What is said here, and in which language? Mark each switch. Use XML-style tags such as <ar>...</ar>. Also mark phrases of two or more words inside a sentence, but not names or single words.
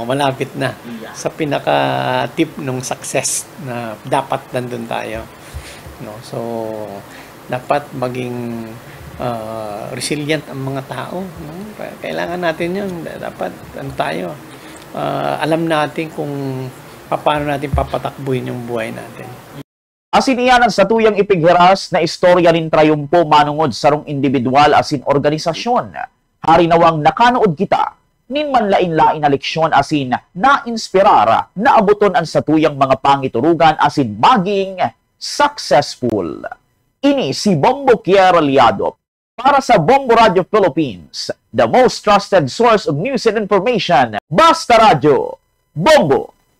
<tl>Malapit na sa pinaka-tip ng success na dapat nandun tayo, no? So dapat maging resilient ang mga tao, no? Kailangan natin yun. Dapat tayo alam natin kung paano natin papatakbuhin yung buhay natin.</tl> <bik>Asin iyanan sa tuyang ipighiras na istorya rin trayumpo manungod sarong individual asin organisasyon. Hari nawang nakanood kita, nin manlain-lain na leksyon asin na-inspirar na abuton ang sa tuyang mga pangiturugan asin maging successful. Ini si Bombo Kier Aliado para sa Bombo Radio Philippines,</bik> <en>the most trusted source of news and information.</en> <bik>Basta Radio, Bombo!</bik>